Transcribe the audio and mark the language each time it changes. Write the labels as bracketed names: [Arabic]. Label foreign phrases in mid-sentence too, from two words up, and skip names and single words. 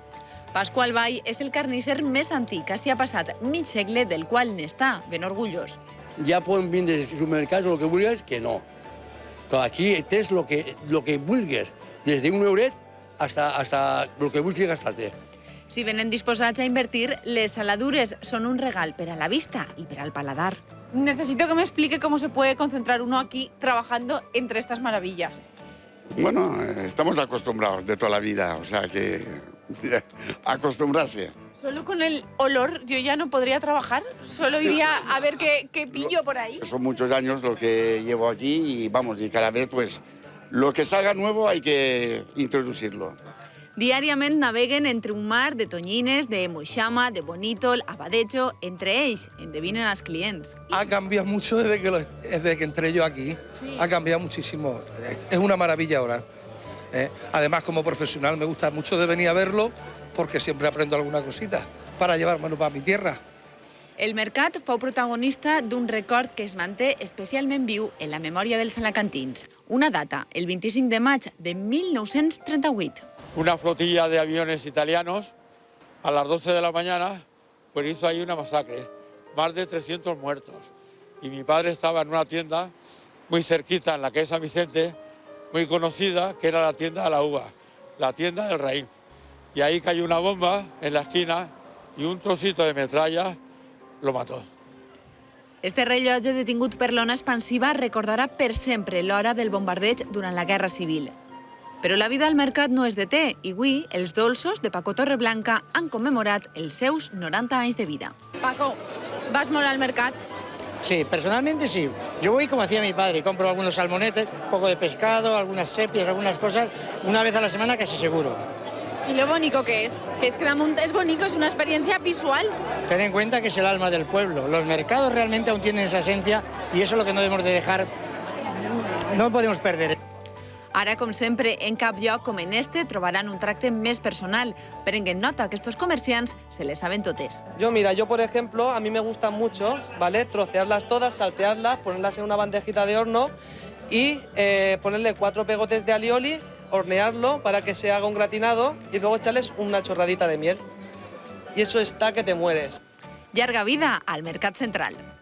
[Catalan] Pasqual Vall és el carnisser més antic que s'hi ha passat mig segle, del qual n'està ben orgullós. Ja poden vindre als supermercats o el que vulguis, que no. Però aquí tens el que vulguis, des d'un euret hasta el que vulguis gastar-te. Si venen disposats a invertir, les saladures són un regal per a la vista i per al paladar. [Spanish] Necesito que me explique cómo se puede concentrar uno aquí trabajando entre estas maravillas. Bueno, estamos acostumbrados de toda la vida, o sea que acostumbrarse. Solo con el olor yo ya no podría trabajar, solo iría a ver qué pillo por ahí. Son muchos años lo que llevo aquí y vamos, y cada vez pues lo que salga nuevo hay que introducirlo. [Catalan] Diàriament naveguen entre un mar de tonyines, de moixama, de bonítol, abadejo. Entre ells endevinen els clients. [Spanish] Ha cambiado mucho desde que entré yo aquí. Sí. Ha cambiado muchísimo. Es una maravilla ahora. Además, como profesional, me gusta mucho de venir a verlo porque siempre aprendo alguna cosita para llevármelo para mi tierra. [Catalan] El mercat fou protagonista d'un record que es manté especialment viu en la memòria dels alacantins. Una data, el 25 de maig de 1938. [Spanish] Una flotilla de aviones italianos a las 12 de la mañana pues hizo ahí una masacre, más de 300 muertos. Y mi padre estaba en una tienda muy cerquita, en la calle San Vicente, muy conocida, que era la tienda de la uva, la tienda del Raïm. Y ahí cayó una bomba en la esquina y un trocito de metralla lo mató. [Catalan] Este rellotge detingut per l'ona expansiva recordarà per sempre l'hora del bombardeig durant la Guerra Civil. Però la vida al mercat no es deté i avui els dolços de Paco Torreblanca han commemorat els seus 90 anys de vida. Paco, ¿vas molt al mercat? [Spanish] Sí, personalmente sí. Yo voy como hacía mi padre, compro algunos salmonetes, un poco de pescado, algunas sepias, algunas cosas, una vez a la semana casi seguro. ¿Y lo bonito que es? Que es que es bonito, es una experiencia visual. Ten en cuenta que es el alma del pueblo. Los mercados realmente aún tienen esa esencia y eso es lo que no debemos de dejar, no podemos perder. [Catalan] Ara, com sempre, en cap lloc com en este trobaran un tracte més personal. Prenguen nota que estos comerciants se les saben totes. [Spanish] Yo por ejemplo, a mí me gusta mucho, ¿vale? Trocearlas todas, saltearlas, ponerlas en una bandejita de horno y ponerle 4 pegotes de alioli, hornearlo para que se haga un gratinado y luego echarles una chorradita de miel. Y eso está que te mueres. [Catalan] Llarga vida al Mercat Central.